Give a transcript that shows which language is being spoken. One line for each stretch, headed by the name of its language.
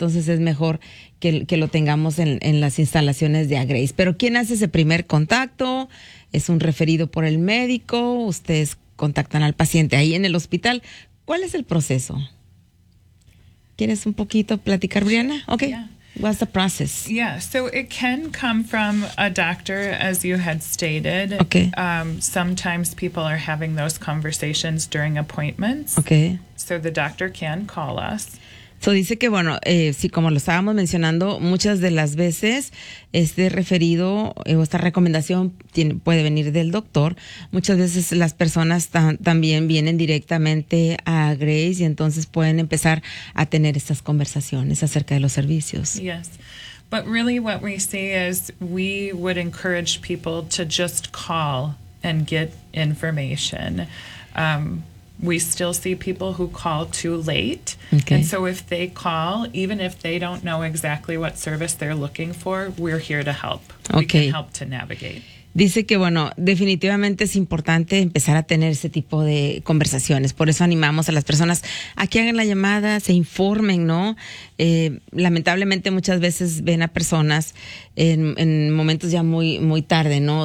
Spanish: Entonces es mejor que lo tengamos en las instalaciones de Agrace. Pero ¿quién hace ese primer contacto? ¿Es un referido por el médico? ¿Ustedes contactan al paciente ahí en el hospital? ¿Cuál es el proceso? ¿Quieres un poquito platicar, Brianna?
English: Okay. Yeah. What's the process? Yeah, so it can come from a doctor, as you had stated. Okay. Sometimes people are having those conversations during appointments. Okay. So the doctor can call us.
Spanish: So dice que, bueno, sí, como lo estábamos mencionando, muchas de las veces este referido o esta recomendación puede venir del doctor. Muchas veces las personas también vienen directamente a Grace y entonces pueden empezar a tener estas conversaciones acerca de los servicios.
English: Yes, but really what we see is we would encourage people to just call and get information. We still see people who call too late. Okay. And so if they call, even if they don't know exactly what service they're looking for, we're here to help. Okay. We can help to navigate.
Spanish: Dice que, bueno, definitivamente es importante empezar a tener ese tipo de conversaciones. Por eso animamos a las personas a que hagan la llamada, se informen, ¿no? Lamentablemente muchas veces ven a personas en momentos ya muy, muy tarde, ¿no?